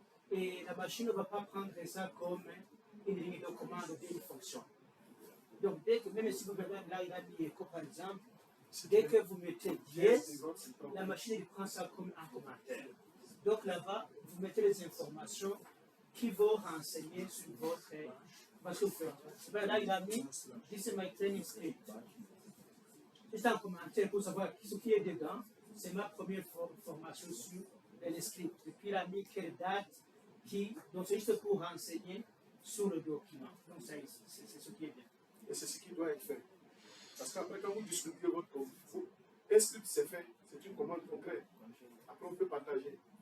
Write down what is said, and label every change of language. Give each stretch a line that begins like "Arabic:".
French: Et la machine ne va pas prendre ça comme une ligne de commande d'une fonction. Donc, dès que, même si vous regardez là, il a mis écho par exemple, dès que vous mettez dièse, la machine prend ça comme un commentaire. Donc là-bas, vous mettez les informations qui vont renseigner sur votre. Parce que vous faites. Là, il a mis
English: This is my training script.
French: C'est un commentaire pour savoir ce qui est dedans. C'est ma première formation sur les scripts. Et puis, il a mis quelle date, qui. Donc, c'est juste pour renseigner sur le document. Donc, c'est ce qui est bien. Et c'est ce qui doit être fait. Parce qu'après, quand vous distribuez votre code, un script c'est fait, c'est une commande concrète. Après, on peut partager.